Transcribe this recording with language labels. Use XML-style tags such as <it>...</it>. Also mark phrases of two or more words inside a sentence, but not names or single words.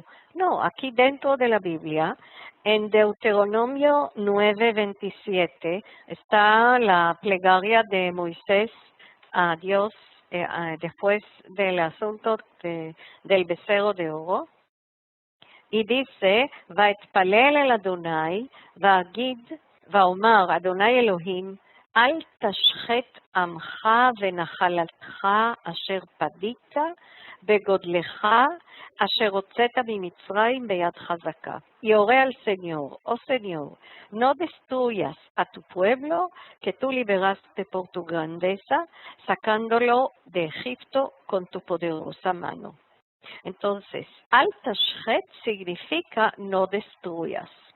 <es>No, aquí dentro de la Biblia, en Deuteronomio 9:27, está la plegaria de Moisés a Dios después del asunto del becerro de oro. Y dice,</es> <he>ואתפלל אל אדוני, ואגיד ואומר, אדוני אלוהים, אל תשחט עמך ונחלתך אשר פדית בגודלך אשר הוצאת ממצרים ביד חזקה.</he> <es>Y oré al Señor, oh Señor, no destruyas a tu pueblo que tú liberaste por tu grandeza, sacándolo de Egipto con tu poderosa mano. Entonces,</es> <he>אל תשחת</he> <es>significa no destruyas.</es>